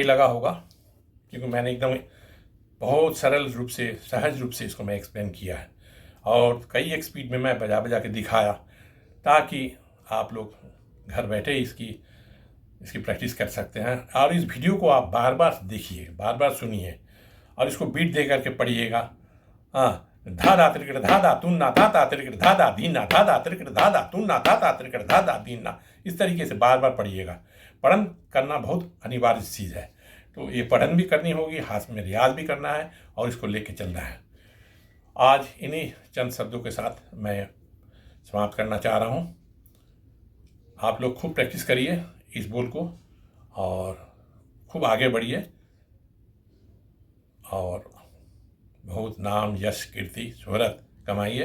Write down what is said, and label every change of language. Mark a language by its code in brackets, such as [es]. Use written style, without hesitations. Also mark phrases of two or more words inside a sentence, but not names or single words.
[hi] लगा होगा, क्योंकि मैंने एकदम बहुत सरल रूप से, सहज रूप से इसको मैं एक्सप्लेन किया है और कई एक स्पीड में मैं बजा बजा के दिखाया, ताकि आप लोग घर बैठे इसकी प्रैक्टिस कर सकते हैं। और इस वीडियो को आप बार बार देखिए, बार बार सुनिए और इसको बीट दे करके पढ़िएगा। हाँ, धा धा त्रिकट धा धा तुन्ना धा धा त्रिकट धा धा दीना धा धा त्रिकट धा धा तुन्ना धा धा त्रिकट धा धा दीना। इस तरीके से बार बार पढ़िएगा। पढ़न करना बहुत अनिवार्य चीज़ है, तो ये पढ़न भी करनी होगी, हाथ में रियाज भी करना है और इसको लेके चलना है। आज इन्हीं चंद शब्दों के साथ मैं समाप्त करना चाह रहा हूँ। आप लोग खूब प्रैक्टिस करिए इस बोल को और खूब आगे बढ़िए और बहुत नाम, यश, कीर्ति, शोहरत कमाइए।